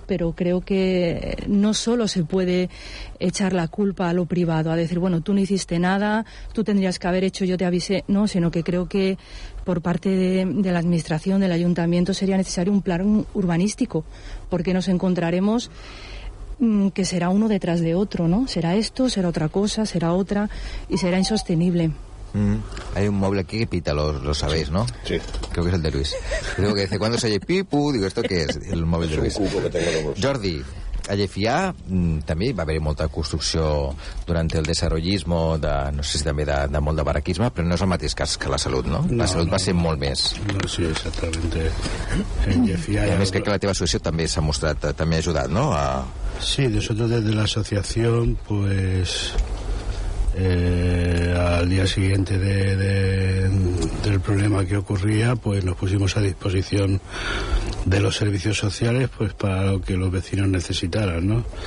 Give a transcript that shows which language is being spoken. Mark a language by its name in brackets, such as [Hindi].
[Spanish] Pero creo que no solo se puede echar la culpa a lo privado, a decir, bueno, tú no hiciste nada, tú tendrías que haber hecho, yo te avisé, no, sino que creo que por parte de la administración, del ayuntamiento, sería necesario un plan urbanístico, porque nos encontraremos que será uno detrás de otro, ¿no? Será esto, será otra cosa, será otra, y será insostenible. Hay un móvil aquí que pita, lo sabéis, ¿no? Sí. Creo que es el de Luis. Digo que dice, ¿cuándo se oye pipu? Digo, ¿esto qué es? El móvil de Luis. Un cuco que tengo de bolsa. [Catalan] Jordi, a Llefià també va haver-hi molta construcció durant el desarrollismo, no sé si també de molt de barraquisme, però no és el mateix cas que la salut, no? La salut va ser molt més. [Spanish] No, sí, exactamente. En Llefià [Catalan] I a més crec que la teva associació també s'ha mostrat, també ha ajudat, ¿no? [Spanish] Sí, nosotros desde la asociación, pues... al día siguiente del problema que ocurría, pues nos pusimos a disposición de los servicios sociales, pues para lo que los vecinos necesitaran, ¿no?